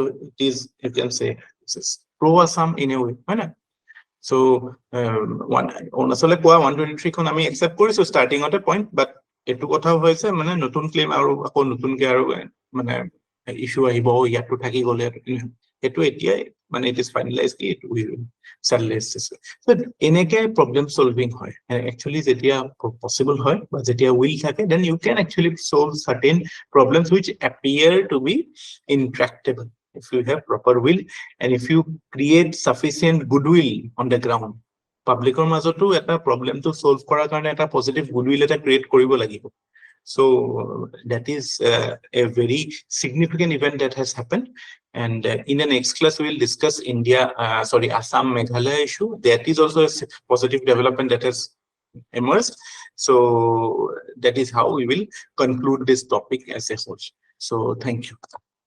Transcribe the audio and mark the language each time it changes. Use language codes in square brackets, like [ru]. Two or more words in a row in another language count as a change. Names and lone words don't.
[en] it is you can say this is pro Assam in a way [as] হয় না so অৰুণাচলে কোৱা 123 খন আমি একচেপ্ট কৰিছো [en] starting at a point but [as] এটো কথা হৈছে মানে নতুন ক্লেম আৰু আকৌ নতুনকে আৰু মানে ইস্যু আহিব ইয়াতো থাকি গলে এটো এতিয়া মানে [en] it is finalized it will settle [as] so এনেকে [en] problem solving [as] হয় actually যেতিয়া possible হয় বা যেতিয়া will থাকে [en] then you can actually solve certain problems which appear to be intractable if you have proper will and if you create sufficient goodwill on the ground publicৰ [as] মাজতো এটা [en] problem to solve [as] কৰাৰ কাৰণে এটা [en] positive goodwill এটা create [as] কৰিব লাগিব [en] so that is a very significant event that has happened and in the next class we will discuss Assam Meghalaya issue that is also a positive development that has emerged so that is how we will conclude this topic as a whole so thank you